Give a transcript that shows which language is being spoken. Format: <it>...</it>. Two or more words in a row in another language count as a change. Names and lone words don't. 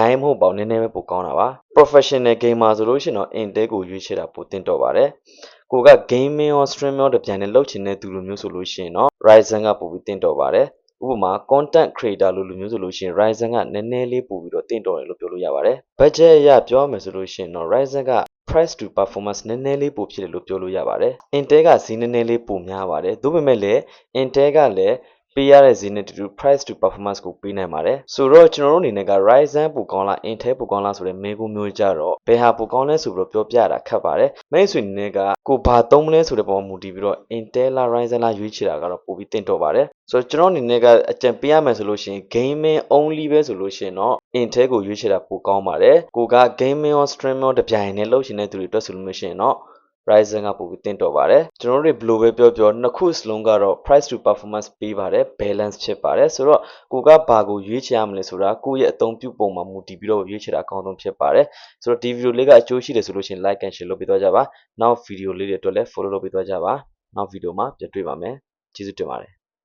<my>ကြီးမဟုတ်ပါဘူးနည်းနည်းပဲပိုကောင်းတာပါ</my> <en>professional gamer</en> <my>ဆိုလို့ရှိရင်တော့ Intel ကိုရွေးချယ်တာပိုတင့်တော်ပါတယ်ကိုက gaming ရော streaming ရောတပြိုင်တည်းလုပ်ချင်တဲ့သူလိုမျိုးဆိုလို့ရှိရင်တော့ Ryzen ကပိုပြီးတင့်တော်ပါတယ်ဥပမာ</my> <en>content creator</en> <my>လိုမျိုးဆိုလို့ရှိရင် Ryzen ကနည်းနည်းလေးပိုပြီးတော့တင့်တော်တယ်လို့ပြောလို့ရပါတယ် budget အရပြော မယ်ဆိုလို့ရှိရင်တော့ Ryzen က</my> <en>price to performance</en> <my>နည်းနည်းလေးပိုဖြစ်တယ်လို့ပြောလို့ရပါတယ် Intel ကဈေးနည်းနည်းလေးပိုများပါတယ်ဒါပေမဲ့လည်း Intel ကလည်းပေးရတဲ့ဈေးနဲ့တူတူ</my> <en>price to performance</en> <my>ကိုပေးနိုင်ပါတယ်ဆိုတော့ကျွန်တော်တို့အနေနဲ့က Ryzen ပို ကောင်းလား Intel ပိုကောင်းလားဆိုတဲ့မေးခွန်းမျိုးကြတော့ဘယ်ဟာပိုကောင်းလဲဆိုပြီးတော့ပြောပြရတာခက်ပါတယ်မိတ်ဆွေအနေနဲ့ကကိုဘာသုံးမလဲဆိုတဲ့ပုံမူတည်ပြီးတော့ Intel လား Ryzen လားရွေးချယ်တာကတော့ပိုပြီးတင့်တော်ပါတယ်ဆိုတော့ကျွန်တော်အနေနဲ့ကအကြံပေးရမယ်ဆိုလို့ရှိရင်</my> <en>gaming only</en> <my>ပဲဆိုလို့ရှိရင်တော့ Intel ကိုရွေးချယ်တာပိုကောင်းပါတယ်ကိုက gaming ရော streaming ရောတပြိုင်တည်းလုပ်ချင်တဲ့သူတွေအတွက်ဆိုလို့ရှိရင်တော့Ryzen ကပိုပြီးတင့်တော်ပါတယ်ကျွန်တော်တို့ဘယ်လိုပဲပြောပြောနှစ်ခုစလုံးကတော့</my> <en>price to performance</en> <my>ပေးပါတယ် balance ဖြစ်ပါတယ်ဆိုတော့ကိုကဘာကိုရွေးချယ်ရမလဲဆိုတာကိုယ့်ရဲ့အသုံးပြုပုံမှာမူတည်ပြီးတော့ရွေးချယ်တာအကောင်းဆုံးဖြစ်ပါတယ်ဆိုတော့ဒီဗီဒီယိုလေးကအကျိုးရှိတယ်ဆိုလို့ရှိရင်</my> <en>like and share</en> <my>လုပ်ပေးသွားကြပါနောက်ဗီဒီယိုလေးတွေအတွက်လည်း follow လုပ်ပေးသွားကြပါနောက်ဗီဒီယိုမှာပြန်တွေ့ပါမယ်ကျေးဇူးတင်ပါတယ်</my>